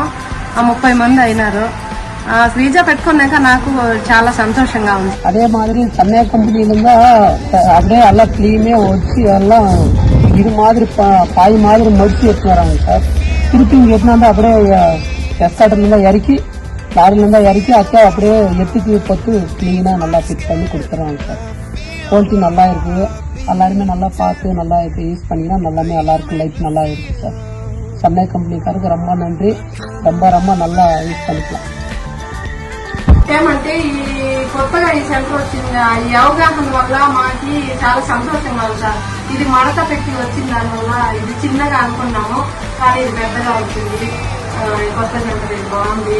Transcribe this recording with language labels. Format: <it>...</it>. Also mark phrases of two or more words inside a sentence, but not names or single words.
<te>ఆ 30 మంది అయినారు. శ్రీజ పెట్టుకున్నాక నాకు చాలా సంతోషంగా ఉంది.</te> <ta>அதே மாதிரி சென்னை கம்பெனில அப்படியே எல்லாம் கிளீனே வச்சு எல்லாம் இது மாதிரி பாய் மாதிரி மடிச்சு எடுத்துறாங்க சார். திருப்பி இங்க எடுத்துனா அப்படியே எஸ்கார்ட்ல இறக்கி லாரில இறக்கி அக்கா அப்படியே எத்துக்கு பத்து கிளீனா நல்லா ஃபிட் பண்ணி கொடுத்துறாங்க சார். குவாலிட்டி நல்லா இருக்கு. எல்லாருமே நல்லா பார்த்து நல்லா யூஸ் பண்ணினா நல்லாமே எல்லாருக்கும் லைஃப் நல்லா இருக்கு சார். சென்னை కంపెనీకి ரொம்ப நன்றி. ரொம்ப நல்லா యూస్ பண்ணிக்கலாம்.</ta> <te>ఏమంటే ఈ కొత్తగా ఈ సెంటర్ వచ్చింది, ఈ అవగాహన వల్ల మాకి చాలా సంతోషంగా ఉంది సార్. ఇది మడత పెట్టి వచ్చిన దాని వల్ల ఇది చిన్నగా అనుకున్నాము, కానీ ఇది పెద్దగా వచ్చింది. కొత్త సెంటర్ ఇది బాగుంది.</te>